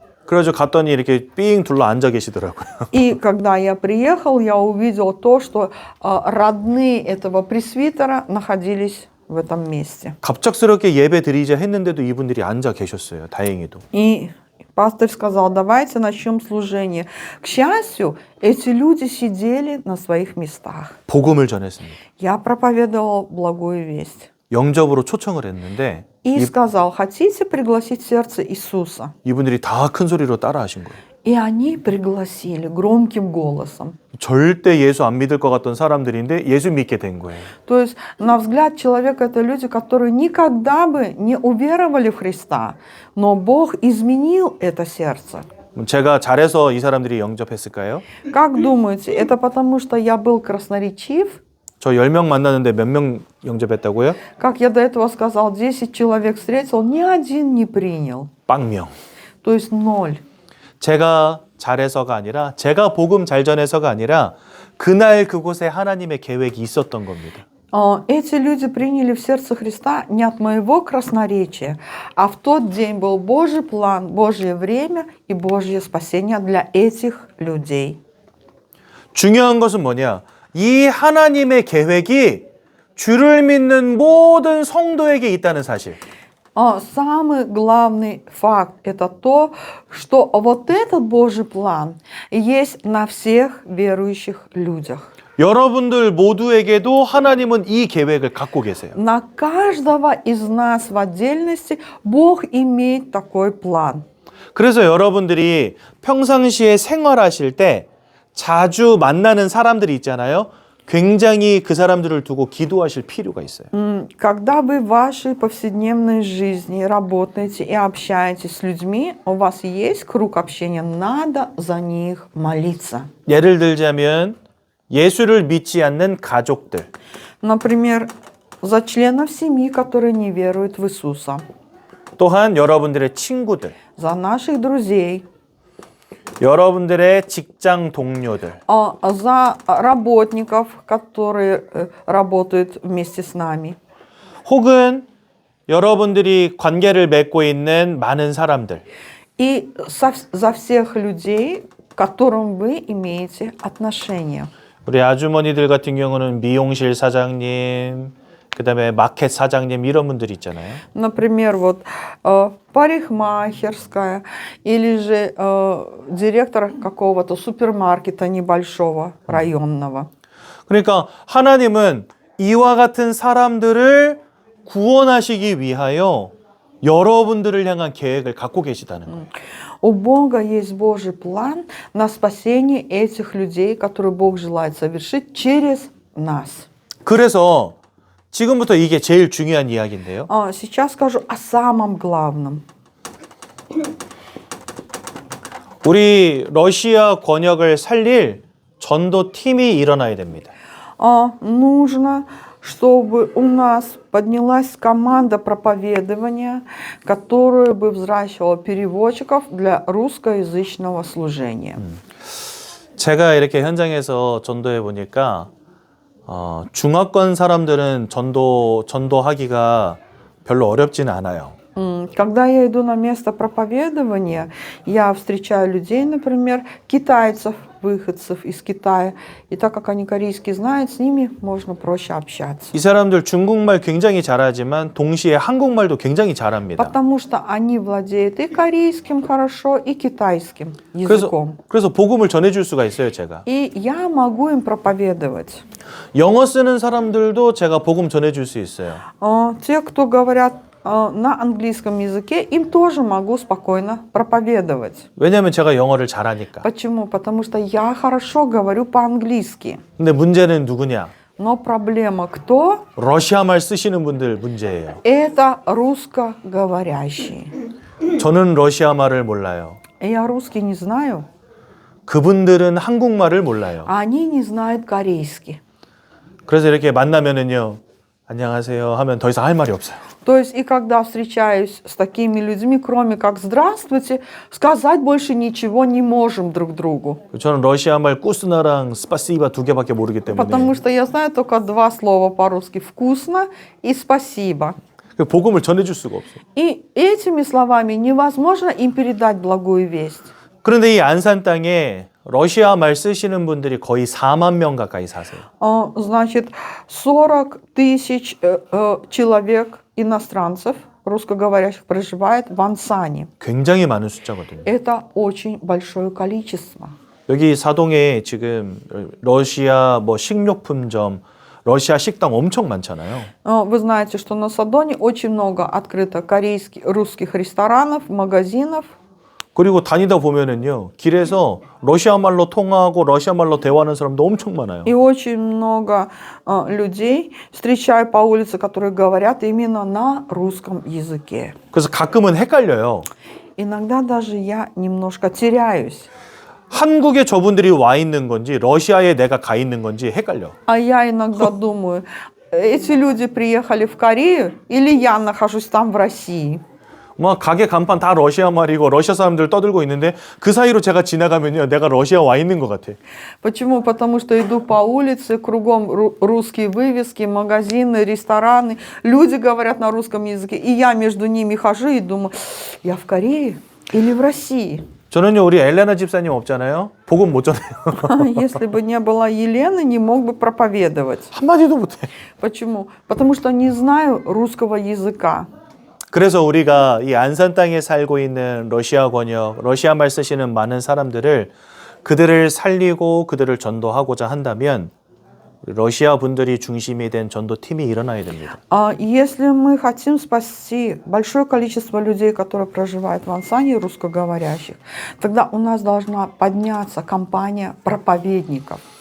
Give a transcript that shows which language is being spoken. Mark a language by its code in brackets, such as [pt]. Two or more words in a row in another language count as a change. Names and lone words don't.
[ko] 그래서 갔더니 이렇게 삥 둘러 앉아 계시더라고요. [ru] И когда я приехал, я увидел то, что родные этого пресвитера находились в этом месте. [ko] 갑작스럽게 예배 드리자 했는데도 이분들이 앉아 계셨어요. 다행히도. [ru] И пастор сказал, давайте начнем служение. К счастью, эти люди сидели на своих местах. [ko] 복음을 전했습니다. [ru] Я проповедовал благую весть. [ko] 영접으로 초청을 했는데 [ru] И сказал, хотите пригласить сердце Иисуса? [ko] 이분들이 다 큰 소리로 따라하신 거예요. [ru] И они пригласили громким голосом. [ko] 절대 예수 안 믿을 것 같던 사람들인데 예수 믿게 된 거예요. [ru] То есть, на взгляд человека, это люди, которые никогда бы не уверовали в Христа, но Бог изменил это сердце. [ko] 제가 잘해서 이 사람들이 영접했을까요? [ru] Как думаете, это потому, что я был красноречив? [ko] 저 10명 만났는데 몇 명 영접했다고요? [ru] Как я до этого сказал, 10 человек встретил, ни один не принял. [ko] 0명. [ru] То есть 0. [ko] 제가 잘해서가 아니라 제가 복음 잘 전해서가 아니라 그날 그곳에 하나님의 계획이 있었던 겁니다. [ru] Эти люди приняли в сердце Христа не от моего красноречия, а в тот день был Божий план, Божье время и Божье спасение для этих людей. [ko] 중요한 것은 뭐냐? 이 하나님의 계획이 주를 믿는 모든 성도에게 있다는 사실. [ru] Самый главный факт – это то, что вот этот Божий план есть на всех верующих людях. [ko] 여러분들 모두에게도 하나님은 이 계획을 갖고 계세요. [ru] На каждого из нас в отдельности Бог имеет такой план. [ko] 그래서 여러분들이 평상시에 생활하실 때 자주 만나는 사람들이 있잖아요. 굉장히 그 사람들을 두고 기도하실 필요가 있어요. [ru] Когда вы в вашей повседневной жизни работаете и общаетесь с людьми, у вас есть круг общения, надо за них молиться. [ko] 예를 들자면 예수를 믿지 않는 가족들. [ru] Например, за членов семьи, которые не веруют в Иисуса. [ko] 또한 여러분들의 친구들. [ru] За наших друзей. [ko] 여러분들의 직장 동료들. [ru] За работников, которые работают вместе с нами. [ko] 혹은 여러분들이 관계를 맺고 있는 많은 사람들. [ru] И за всех людей, к которым вы имеете отношения. [ko] 우리 아주머니들 같은 경우는 미용실 사장님, 그다음에 마켓 사장님 이런 분들 있잖아요. [ru] Например, вот парикмахерская или же директор какого-то супермаркета небольшого, районного. [ko] 그러니까 하나님은 이와 같은 사람들을 구원하시기 위하여 여러분들을 향한 계획을 갖고 계시다는 거예요. [ru] У Бога есть Божий план на спасение этих людей, которые Бог желает совершить через нас. [ko] 그래서 지금부터 이게 제일 중요한 이야기인데요. [ru] Сейчас скажу о самом главном. [ko] 우리 러시아 권역을 살릴 전도 팀이 일어나야 됩니다. [ru] Нужно, чтобы у нас поднялась команда проповедования, которая бы взращивала переводчиков для русскоязычного служения. [ko] 제가 이렇게 현장에서 전도해 보니까 중화권 사람들은 전도하기가 별로 어렵지는 않아요. [ru] Когда я иду на место проповедования, я встречаю людей, например, китайцев, выходцев из Китая. И так как они корейский знают, с ними можно проще общаться. [ko] 이 사람들 중국말 굉장히 잘하지만 동시에 한국말도 굉장히 잘합니다. [ru] Потому что они владеют и корейским хорошо, и китайским языком. [ko] 그래서 복음을 전해줄 수가 있어요, 제가. [ru] И я могу им проповедовать. [ko] 영어 쓰는 사람들도 제가 복음 전해줄 수 있어요. [ru] Те, кто говорят на английском языке, им тоже могу спокойно проповедовать. [ko] 왜냐하면 제가 영어를 잘하니까. [ru] Почему? Потому что я хорошо говорю по-английски. [ko] 근데 문제는 누구냐? [ru] Но проблема кто? [ko] 러시아말 쓰시는 분들 문제예요. [ru] Это русскоговорящие. [ko] 저는 러시아말을 몰라요. [ru] Я русский не знаю, [ko] 그분들은 한국말을 몰라요. [ru] а они не знают корейский. [ko] 그래서 이렇게 만나면은요, 안녕하세요 하면 더 이상 할 말이 없어요. [ru] То есть и когда встречаюсь с такими людьми, кроме как «здравствуйте», сказать больше ничего не можем друг другу. [ko] 저는 러시아말 꾸스나랑 스파시바 2개밖에 모르기 때문에. [ru] Потому что я знаю только 2 слова по-русски «вкусно» и «спасибо». [ko] 복음을 전해줄 수가 없어. [ru] И этими словами невозможно им передать благую весть. [ko] 그런데 이 안산 땅에 러시아 말 쓰시는 분들이 거의 4만 명 가까이 사세요. [ru] Значит, 40 тысяч человек иностранцев, русскоговорящих, проживает в Ансане. [ko] 굉장히 많은 숫자거든요. [ru] Это очень большое количество. [ko] 여기 사동에 지금 러시아 뭐 식료품점, 러시아 식당 엄청 많잖아요. [ru] Вы знаете, что на Садоне очень много открыто корейских, русских ресторанов, магазинов. [ko] 그리고 다니다 보면은요, 길에서 러시아 말로 통화하고 러시아 말로 대화하는 사람도 엄청 많아요. [ru] И очень много людей встречаю по улице, которые говорят именно на русском языке. [ko] 그래서 가끔은 헷갈려요. [ru] Иногда даже я немножко теряюсь. [ko] 한국에 저분들이 와 있는 건지 러시아에 내가 가 있는 건지 헷갈려. [ru] А я иногда думаю, эти люди приехали в Корею или я нахожусь там в России? [ko] 막 가게 간판 다 러시아 말이고 러시아 사람들 떠들고 있는데 그 사이로 제가 지나가면요, 내가 러시아 와 있는 것 같아. [ru] Почему? Потому что иду по улице, кругом русские вывески, магазины, рестораны. Люди говорят на русском языке, и я между ними хожу и думаю, я в Корее или в России? [ko] 저는요, 우리 엘레나 집사님 없잖아요. 복음 못 전해요. [ru] Если бы не было Елены, не мог бы проповедовать. [ko] 한마디도 못해. [ru] Почему? Потому что не знаю русского языка. [ko] 그래서 우리가 이 안산 땅에 살고 있는 러시아 권역, 러시아 말 쓰시는 많은 사람들을 그들을 살리고 그들을 전도하고자 한다면 러시아 분들이 중심이 된 전도팀이 일어나야 됩니다. [ru] Если мы хотим спасти большое количество людей, которые проживают в Ансане, русскоговорящих, тогда у нас должна подняться компания проповедников.